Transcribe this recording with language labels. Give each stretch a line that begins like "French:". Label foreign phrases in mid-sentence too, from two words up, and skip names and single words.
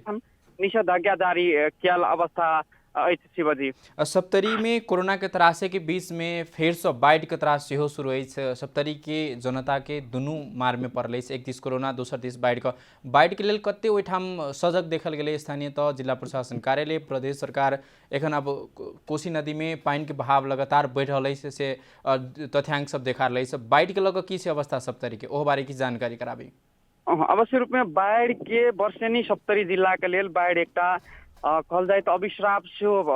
Maithili: प्रशासन निषेधाज्ञा जारी कयल अवस्था अछि शिवजी। सप्तरी में कोरोना के त्रासे के बीच में फेर से बाढ़ि के त्रास सेहो शुरू अछि। सप्तरी के जनता के दुनू मार में पड़ल अछि, एक दिस कोरोना दोसर दिस बाढ़ि के लेल कते ओहिठाम सजग देखल गेलै स्थानीय तह जिला प्रशासन कार्यालय प्रदेश सरकार। एखन अब कोसी नदी में पानि के बहाव लगातार बढ़ि रहल अछि से तथ्यांक सब देखा रहल अछि। बाढ़ि के लऽ कऽ की छै अवस्था सप्तरी के ओहो बारे की जानकारी कराबी। अवश्य रूप में बाढ़ के वर्षेनी सप्तरी जिला के लेल बाढ़ एकटा कहल जाए तो अभिश्राप सेहो